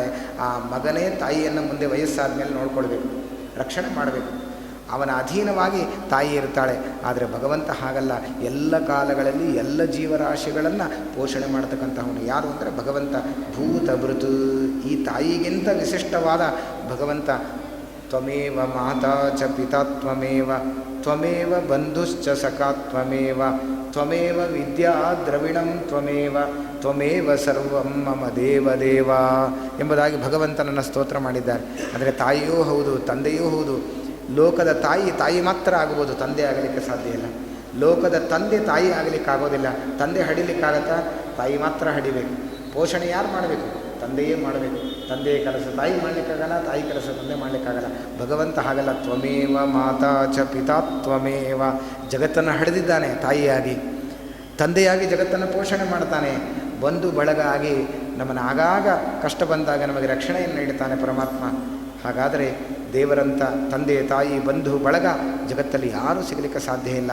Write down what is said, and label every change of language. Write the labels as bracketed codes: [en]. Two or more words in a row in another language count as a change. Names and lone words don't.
[kn] ಆ ಮಗನೇ ತಾಯಿಯನ್ನು ಮುಂದೆ ವಯಸ್ಸಾದ ಮೇಲೆ ನೋಡ್ಕೊಳ್ಬೇಕು, ರಕ್ಷಣೆ ಮಾಡಬೇಕು, ಅವನ ಅಧೀನವಾಗಿ ತಾಯಿ ಇರ್ತಾಳೆ. ಆದರೆ ಭಗವಂತ ಹಾಗಲ್ಲ, ಎಲ್ಲ ಕಾಲಗಳಲ್ಲಿ ಎಲ್ಲ ಜೀವರಾಶಿಗಳನ್ನು ಪೋಷಣೆ ಮಾಡ್ತಕ್ಕಂಥವನು ಯಾರು ಅಂದರೆ ಭಗವಂತ. ಭೂತಭೃತ್. ಈ ತಾಯಿಗಿಂತ ವಿಶಿಷ್ಟವಾದ ಭಗವಂತ. [sa] ತ್ವಮೇವ ಮಾತಾ ಚ ಪಿತಾ ತ್ವಮೇವ, ತ್ವಮೇವ ಬಂಧುಶ್ಚ ಸಖಾ ತ್ವಮೇವ, ತ್ವಮೇವ ವಿದ್ಯಾ ದ್ರವಿಣಂ ತ್ವಮೇವ, ತ್ವಮೇವ ಸರ್ವಂ ಮಮ ದೇವದೇವ [kn] ಎಂಬುದಾಗಿ ಭಗವಂತನನ್ನು ಸ್ತೋತ್ರ ಮಾಡಿದ್ದಾರೆ. ಅಂದರೆ ತಾಯಿಯೂ ಹೌದು, ತಂದೆಯೂ ಹೌದು. ಲೋಕದ ತಾಯಿ ಮಾತ್ರ ಆಗ್ಬೋದು, ತಂದೆ ಆಗಲಿಕ್ಕೆ ಸಾಧ್ಯ ಇಲ್ಲ. ಲೋಕದ ತಂದೆ ತಾಯಿ ಆಗಲಿಕ್ಕಾಗೋದಿಲ್ಲ. ತಂದೆ ಹಡಿಲಿಕ್ಕಾಗತ್ತಾ? ತಾಯಿ ಮಾತ್ರ ಹಡಿಬೇಕು. ಪೋಷಣೆ ಯಾರು ಮಾಡಬೇಕು? ತಂದೆಯೇ ಮಾಡಬೇಕು. ತಂದೆಯ ಕೆಲಸ ತಾಯಿ ಮಾಡಲಿಕ್ಕಾಗಲ್ಲ, ತಾಯಿ ಕೆಲಸ ತಂದೆ ಮಾಡಲಿಕ್ಕಾಗಲ್ಲ. ಭಗವಂತ ಹಾಗಲ್ಲ. [sa] ತ್ವಮೇವ ಮಾತಾ ಚ ಪಿತಾ ತ್ವಮೇವ. [kn] ಜಗತ್ತನ್ನು ಹಡೆದಿದ್ದಾನೆ ತಾಯಿಯಾಗಿ, ತಂದೆಯಾಗಿ ಜಗತ್ತನ್ನು ಪೋಷಣೆ ಮಾಡ್ತಾನೆ. ಬಂಧು ಬಳಗ ಆಗಿ ನಮ್ಮನ್ನು ಆಗಾಗ ಕಷ್ಟ ಬಂದಾಗ ನಮಗೆ ರಕ್ಷಣೆಯನ್ನು ನೀಡುತ್ತಾನೆ ಪರಮಾತ್ಮ. ಹಾಗಾದರೆ ದೇವರಂಥ ತಂದೆ ತಾಯಿ ಬಂಧು ಬಳಗ ಜಗತ್ತಲ್ಲಿ ಯಾರೂ ಸಿಗಲಿಕ್ಕೆ ಸಾಧ್ಯ ಇಲ್ಲ.